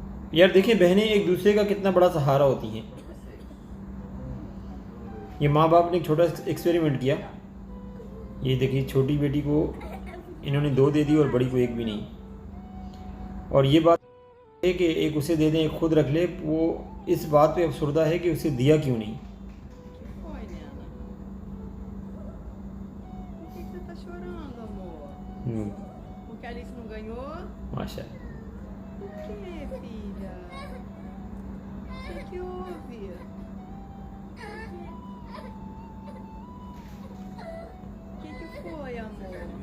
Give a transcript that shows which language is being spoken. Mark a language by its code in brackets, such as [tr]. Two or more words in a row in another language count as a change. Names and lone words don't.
[hi] यार देखिए, बहनें एक दूसरे का कितना बड़ा सहारा होती हैं। ये माँ बाप ने एक छोटा एक्सपेरिमेंट किया। ये देखिए, छोटी बेटी को इन्होंने 2 दे दी और बड़ी को 1 भी नहीं। और ये बात है कि एक उसे दे दें, एक खुद रख ले। वो इस बात पे अफसरदा है कि उसे दिया क्यों नहीं। [pt] Que foi, Nena? Por que você tá chorando, amor? Porque a Alice não ganhou? माशा। Por quê, filha? O que houve? O que foi, amor?